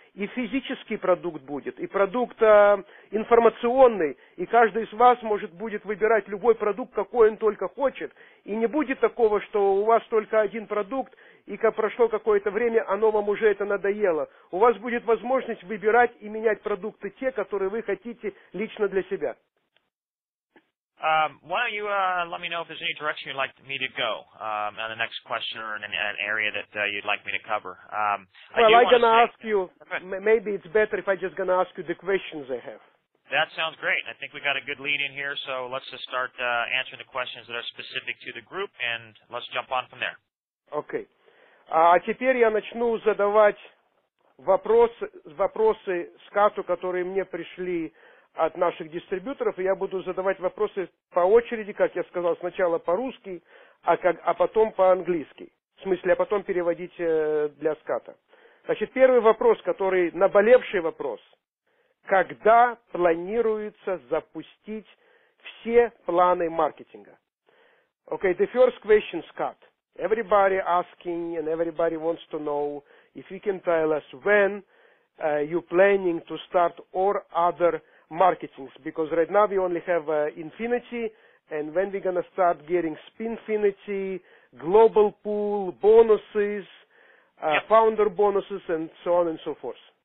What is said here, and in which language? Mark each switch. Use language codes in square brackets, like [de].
[ru] И физический продукт будет, и продукт информационный, и каждый из вас будет выбирать любой продукт, какой он только хочет. И не будет такого, что у вас только один продукт, и как прошло какое-то время, оно вам уже это надоело. У вас будет возможность выбирать и менять продукты те, которые вы хотите лично для себя. [en] Why don't you let me know if there's any direction you'd like me to go on the next question or in an area that you'd like me to cover. Well, I'm going to ask you, maybe it's better if I just going to ask you the questions I have. That sounds great. I think we got a good lead in here, so let's just start answering the questions that are specific to the group, and let's jump on from there. Okay. [ru] А теперь я начну задавать вопросы Скатту, которые мне пришли от наших дистрибьюторов, и я буду задавать вопросы по очереди, как я сказал, сначала по-русски, а потом по-английски. В смысле, а потом переводить для Скатта. Значит, первый вопрос, наболевший вопрос. Когда планируется запустить все планы маркетинга? [en] Okay, the first question, Scott. Everybody asking and everybody wants to know if you can tell us when you're planning to start or other marketings. Because right now we only have Infinity, and when we're going to start getting Spinfinity, Global Pool, bonuses, founder bonuses, and so on and so forth.